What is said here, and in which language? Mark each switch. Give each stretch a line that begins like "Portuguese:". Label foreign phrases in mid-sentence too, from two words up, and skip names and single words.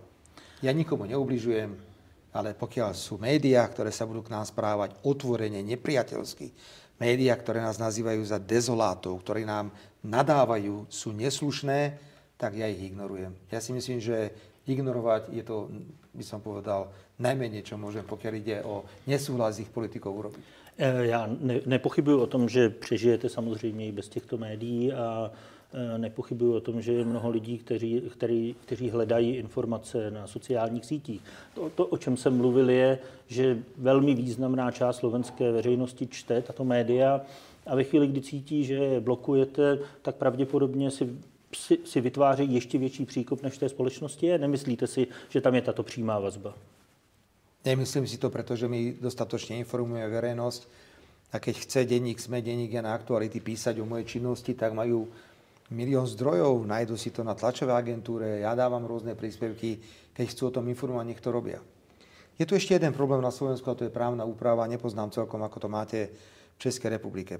Slovak: Ja nikomu neubližujem, ale pokiaľ sú médiá, ktoré sa budú k nám správať otvorene, nepriateľsky, médiá, ktoré nás nazývajú za dezolátov, ktorí nám nadávajú, sú neslušné, tak ja ich ignorujem. Ja si myslím, že ignorovať je to, by som povedal, najmenej, čo môžem, pokiaľ ide o nesúhlas ich politikov urobiť.
Czech: Já nepochybuji o tom, že přežijete samozřejmě i bez těchto médií a nepochybuji o tom, že je mnoho lidí, kteří hledají informace na sociálních sítích. To, o čem jsem mluvil, je, že velmi významná část slovenské veřejnosti čte tato média a ve chvíli, kdy cítí, že je blokujete, tak pravděpodobně si vytváří ještě větší příkop, než v té společnosti je. Nemyslíte si, že tam je tato přímá vazba?
Slovak: Nemyslím si to, pretože my dostatočne informujeme verejnosť a keď chce denník SME, denník na Aktuality písať o mojej činnosti, tak majú 1 000 000 zdrojov, nájdu si to na tlačovej agentúre, ja dávam rôzne príspevky, keď chcú o tom informovať, nech to robia. Je tu ešte jeden problém na Slovensku a to je právna úprava, nepoznám celkom, ako to máte v Českej republike.